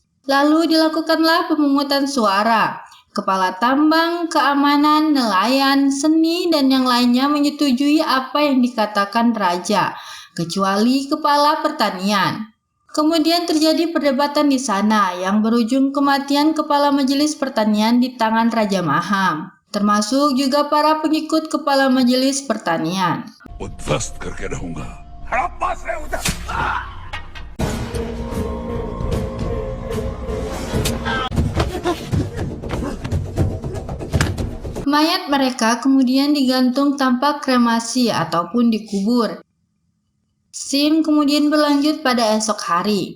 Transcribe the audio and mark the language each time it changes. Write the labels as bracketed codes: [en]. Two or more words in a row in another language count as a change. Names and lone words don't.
[id] Lalu dilakukanlah pemungutan suara. Kepala tambang, keamanan, nelayan, seni, dan yang lainnya menyetujui apa yang dikatakan Raja, kecuali Kepala Pertanian. Kemudian terjadi perdebatan di sana yang berujung kematian Kepala Majelis Pertanian di tangan Raja Maham, termasuk juga para pengikut Kepala Majelis Pertanian. [hi] उद्ध्वस्त करके रहूंगा हड़प्पा से उधर [id] Mayat mereka kemudian digantung tanpa kremasi ataupun dikubur. Scene kemudian berlanjut pada esok hari.